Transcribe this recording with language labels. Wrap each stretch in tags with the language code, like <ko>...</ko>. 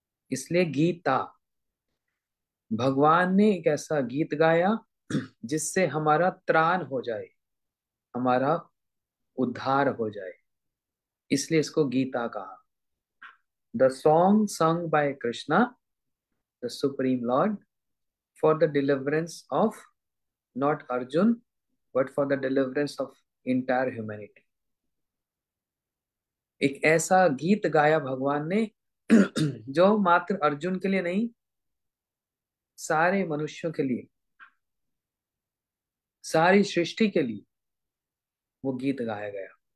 <hi>इसलिए गीता, भगवान ने एक ऐसा गीत गाया जिससे हमारा त्राण हो जाए, हमारा उद्धार हो जाए, इसलिए इसको गीता कहा।</hi> <en>The song sung by Krishna, the Supreme Lord, for the deliverance of not Arjun, but for the deliverance of entire humanity।</en> <hi>एक ऐसा गीत गाया भगवान ने जो मात्र अर्जुन के लिए नहीं, सारे मनुष्यों के लिए, सारी सृष्टि के लिए वो गीत गाया गया।</hi>